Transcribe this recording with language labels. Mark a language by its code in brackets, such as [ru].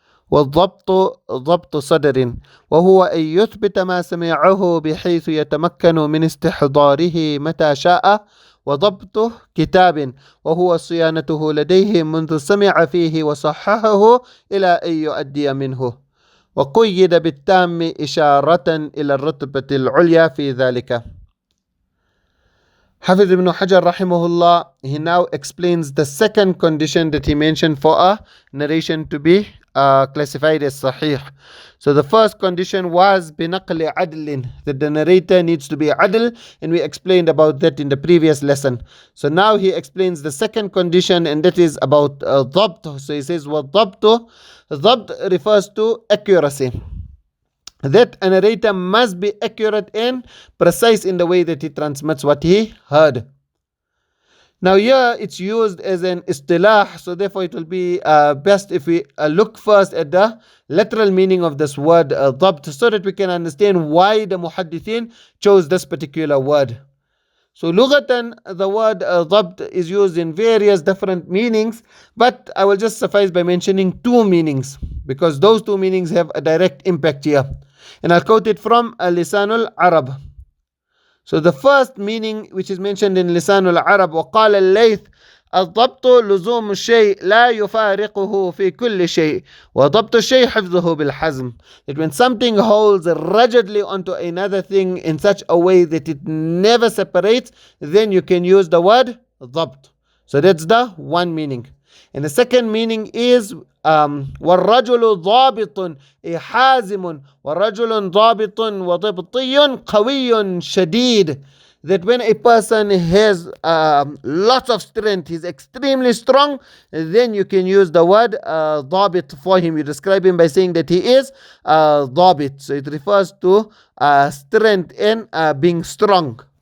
[ar] والضبط ضبط صدر، وهو أن يثبت ما سمعه بحيث يتمكن من استحضاره متى شاء. وضبط كتاب، وهو صيانته لديه منذ سمع فيه وصححه إلى أن يؤدي منه. وقيد بالتام إشارة إلى الرتبة العليا في ذلك. [en] Hafiz ibn Hajar rahimahullah, he now explains the second condition that he mentioned for a narration to be classified as sahih. So the first condition was binaqli adlin, that the narrator needs to be adl, and we explained about that in the previous lesson. So now he explains the second condition, and that is about ḍabṭ. So he says ḍabṭ. Ḍabṭ refers to accuracy, that a narrator must be accurate and precise in the way that he transmits what he heard. Now here it's used as an istilah, so therefore it will be best if we look first at the literal meaning of this word ḍabṭ, so that we can understand why the muhaddithin chose this particular word. So lughatan, the word ḍabṭ is used in various different meanings, but I will just suffice by mentioning two meanings, because those two meanings have a direct impact here. And I'll quote it from Lisanul Arab. So the first meaning which is mentioned in Lisanul Arab, [ar] وقال الليث الضبط لزوم الشيء لا يفارقه في كل شيء وضبط الشيء حفظه بالحزم. [en] That when something holds rigidly onto another thing in such a way that it never separates, then you can use the word ضبط. So that's the one meaning. And the second meaning is [ar] والرجل ضابط حازم والرجل ضابط وضبطي قوي شديد. [en] That when a person has lots of strength, he's extremely strong, then you can use the word ضابط for him. You describe him by saying that he is ضابط. So it refers to strength and being strong.